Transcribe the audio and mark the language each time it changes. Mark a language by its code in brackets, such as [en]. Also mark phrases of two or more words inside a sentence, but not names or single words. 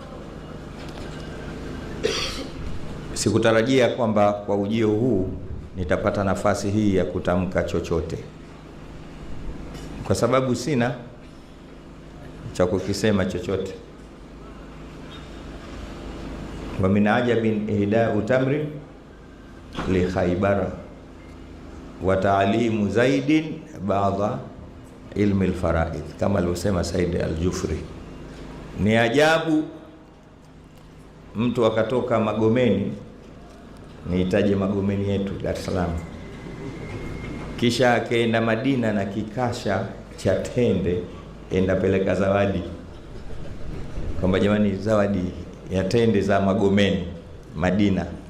[sw] Sikutarajia kwamba kwa ujio huu nitapata nafasi hii ya kutamka chochote, kwa sababu sina cha kukisema chochote. [ar] ومن عجب إهداء التمر لخيبر وتعليم زيد بعد علم الفرائض, [sw] kama alivyosema Said al-Jufri. Ni ajabu mtu akatoka Magomeni, nihitaje Magomeni yetu Dar es Salaam, kisha akaenda Madina na kikasha cha tende, enda peleka zawadi kwamba jamani, zawadi ya tende za Magomeni Madina.